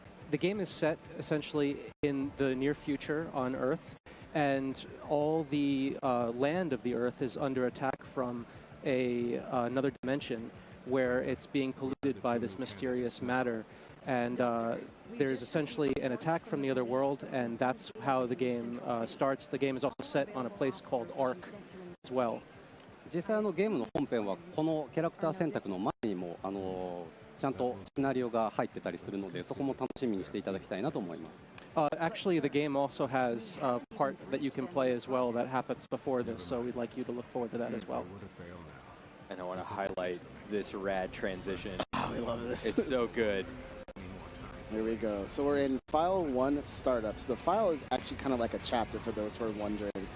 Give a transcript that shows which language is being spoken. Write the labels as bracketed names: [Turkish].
[English] The game is set essentially in the near future on Earth, and all the land of the Earth is under attack from another dimension where it's being polluted by this mysterious matter. And there's essentially an attack from the other world, and that's how the game starts. The game is also set on a place called Ark as well. [Japanese] 実際ゲームの本編はこのキャラクター選択の前にもちゃんとシナリオが入ってたりするので、そこも楽しみにしていただきたいなと思います。 [English] Actually, the game also has a part that you can play as well that happens before this, so we'd like you to look forward to that as well. And I want to highlight this rad transition. Oh, I love this. It's so good. Here we go. So we're in File 1 Startups. The file is actually kind of like a chapter for those who are wondering.